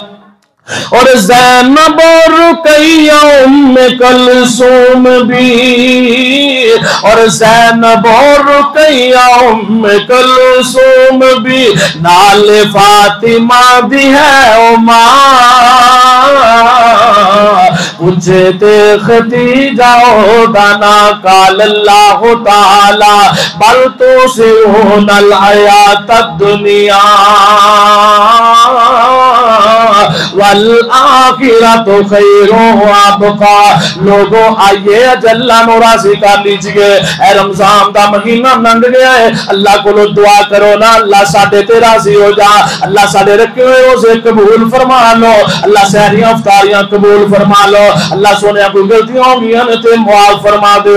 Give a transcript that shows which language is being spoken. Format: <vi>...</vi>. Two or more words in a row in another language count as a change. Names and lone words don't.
<pa>اور زینب اور رقیہ ام کلثوم بھی، اور زینب اور رقیہ ام کلثوم بھی، نالے فاطمہ دی ہے او ماں پچھے تے خدیجہ دا نام.</pa> <ar>قال الله تعالى بل تؤثرون الحياة الدنيا والآخرة خير وأبقى.</ar> <ur>لوگو آئیے اللہ نوں راضی کر لیجیے.</ur> <pa>ایہہ رمضان دا مہینہ لنگھ گیا ہے، اللہ کولوں دعا کرو نا، اللہ ساڈے تے راضی ہو جا، اللہ ساڈے رکھے ہوئے روزے قبول فرما لو، اللہ سحریاں افطاریاں قبول فرما لو. اللہ سوہنے کوئی غلطیاں ہو گئی نے تے معاف فرما دیو.</pa>